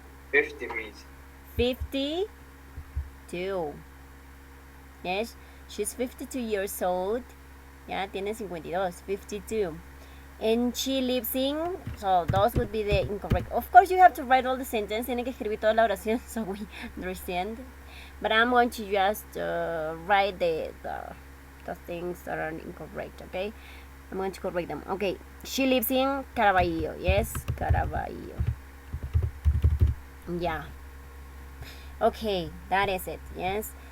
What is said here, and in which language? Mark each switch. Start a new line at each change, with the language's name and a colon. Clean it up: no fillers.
English: 50 means 52. Yes, she's 52 years old.
Spanish: Ya, tiene 52, 52.
English: And she lives in, so those would be the incorrect. Of course, you have to write all the sentence.
Spanish: Tiene que escribir toda la oración
English: so we understand. But I'm going to just write the things that are incorrect, okay? I'm going to correct them. Okay, she lives in Caraballo. Yes, Caraballo. Yeah. Okay, that is it. Yes.